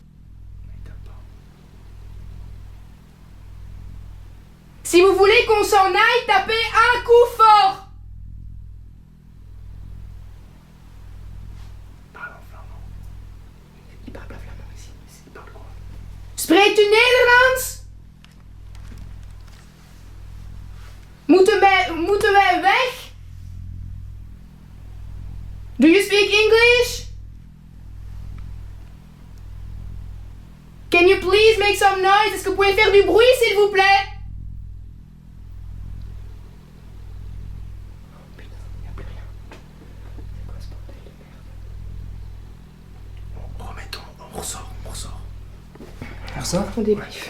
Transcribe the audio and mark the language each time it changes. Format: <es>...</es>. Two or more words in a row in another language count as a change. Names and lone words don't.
<fr>Si vous voulez qu'on s'en aille, tapez un coup fort. Parle en flamand. Il parle pas flamand ici. Il parle quoi?</fr> <nl>Spreekt u Nederlands? Moeten wij weg?</nl> <en>Do you speak English? Can you please make some noise?</en> <fr>Est-ce que vous pouvez faire du bruit, s'il vous plaît? Oh putain, il n'y a plus rien. C'est quoi ce bordel de merde? Remettons, on ressort, on ressort. Pour ça? On débrief.</fr>